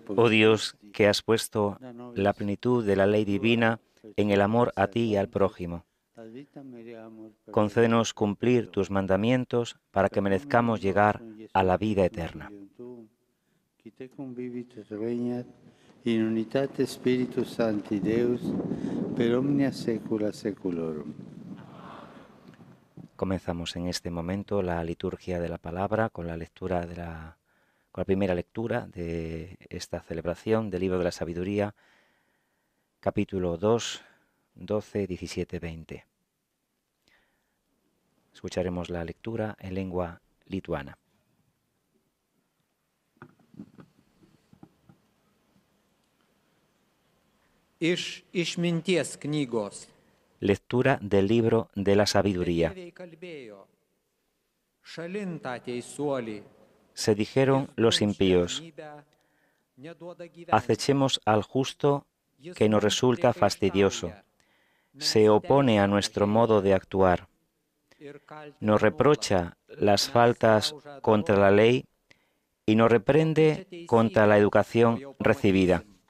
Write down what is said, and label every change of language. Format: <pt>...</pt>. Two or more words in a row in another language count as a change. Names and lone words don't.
<es>Oh Dios, que has puesto la plenitud de la ley divina en el amor a ti y al prójimo, concédenos cumplir tus mandamientos para que merezcamos llegar a la vida eterna.</es> <la>Qui te convivit et regnat in unitate Spiritus Sancti Deus per omnia saecula saeculorum.</la> <es>Comenzamos en este momento la liturgia de la palabra con la lectura con la primera lectura de esta celebración del libro de la sabiduría, capítulo 2, 12, 17, 20. Escucharemos la lectura en lengua lituana.</es> <lt>Iš išminties knygos.</lt> <es>Lectura del libro de la sabiduría. Se dijeron los impíos: acechemos al justo que nos resulta fastidioso, se opone a nuestro modo de actuar, nos reprocha las faltas contra la ley y nos reprende contra la educación recibida.</es>